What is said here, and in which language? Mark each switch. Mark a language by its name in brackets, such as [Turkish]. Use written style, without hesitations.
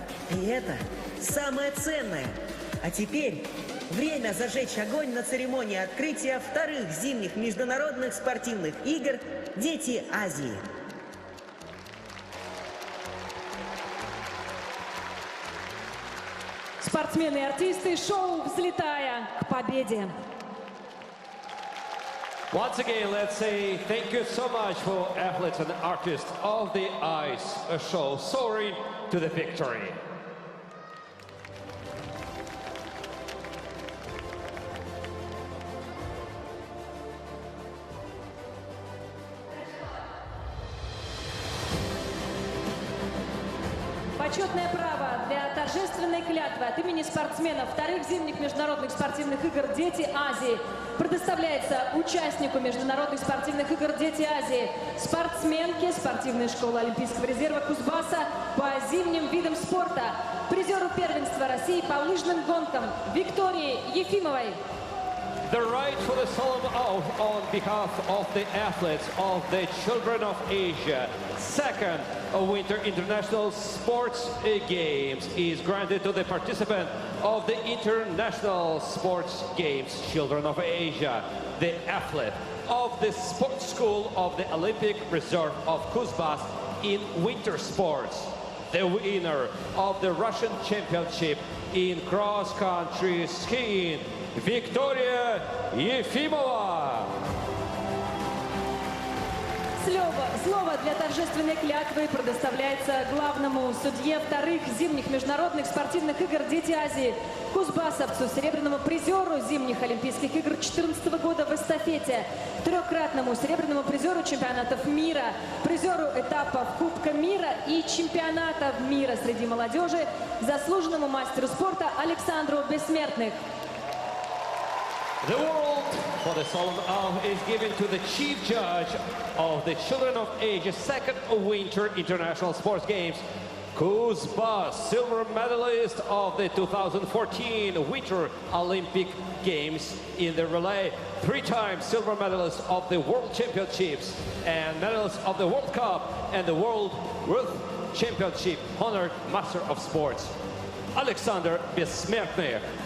[Russian] И это самое ценное. А теперь время зажечь огонь на церемонии открытия вторых зимних международных спортивных игр «Дети Азии». Спортсмены и артисты, шоу «Взлетая к победе». [English] Once again, let's say thank you so much for athletes and artists of the ice show soaring to the victory. [Russian] Почетное право для торжественной клятвы от имени спортсменов вторых зимних международных спортивных игр «Дети Азии» предоставляется участнику международных спортивных игр «Дети Азии», спортсменке спортивной школы Олимпийского резерва Кузбасса по зимним видам спорта, призеру первенства России по лыжным гонкам Виктории Ефимовой. [English] The right for the solemn oath on behalf of the athletes of the Children of Asia, second Winter International Sports Games, is granted to the participant of the International Sports Games, Children of Asia, the athlete of the Sports School of the Olympic Reserve of Kuzbas in winter sports, the winner of the Russian Championship in cross-country skiing, Виктория Ефимова. [Russian] Слово для торжественной клятвы предоставляется главному судье вторых зимних международных спортивных игр «Дети Азии», кузбассовцу, серебряному призеру зимних Олимпийских игр 2014 года в эстафете, трехкратному серебряному призеру чемпионатов мира, призеру этапов Кубка мира и чемпионата мира среди молодежи, заслуженному мастеру спорта Александру Бессмертных. [English] The award for the solemn oath is given to the chief judge of the Children of Asia's second Winter International Sports Games, Kuzbas, silver medalist of the 2014 Winter Olympic Games in the relay, three-time silver medalist of the World Championships and medalist of the World Cup and the World Championship, honored Master of Sports, Alexander Bessmertner.